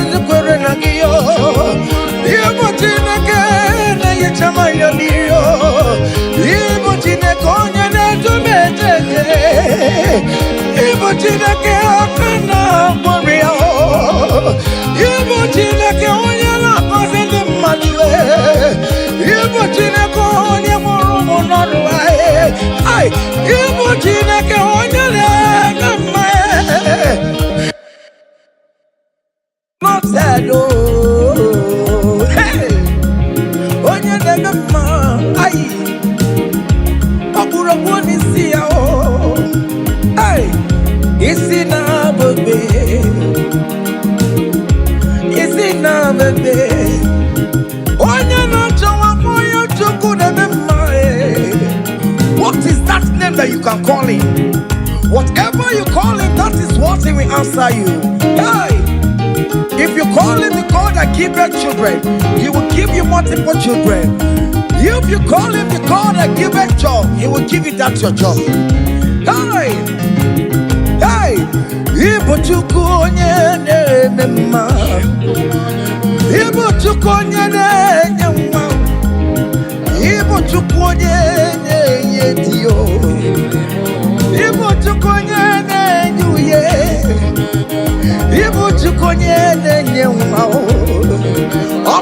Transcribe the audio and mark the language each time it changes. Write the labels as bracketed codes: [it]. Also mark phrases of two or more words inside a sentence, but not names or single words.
[ig] ndị kwere na gị, Ibu Chineke na-enyecha m ya mmiri, Ibu Chineke onye na-edu m ejeje, Ibu Chineke aka na-agbọrọ ya, Ibu Chineke onye na-agọzi ndị mmadụ, Ibu Chineke onye mụrụ ụmụ n'ọrụ anyị, Ibu Chineke onye na-eme mma, [en] not sad, [ig] oh, hey, onye na-eme mma, ọkpụrụ ọkpụ n'isi ya, oh, hey, isi na-abụbe, isi na-abụbe, onye na-achọwa onye Chukwu na-eme mma. [en] What is that name that you can call him? Whatever you call him, that is what he will answer you. Hey, if you call him the God that giveth children, he will give you multiple children. If you call him the God that giveth job, he will give you that your job. [ig] Hey, hey, Ibu Chukwu onye na-eme mma, Ibu Chukwu onye na-enye nwa, Ibu Chukwu onye na-enye di, Ibu Chukwu onye na-enye uye, Ibu Chukwu onye na-enye nwa,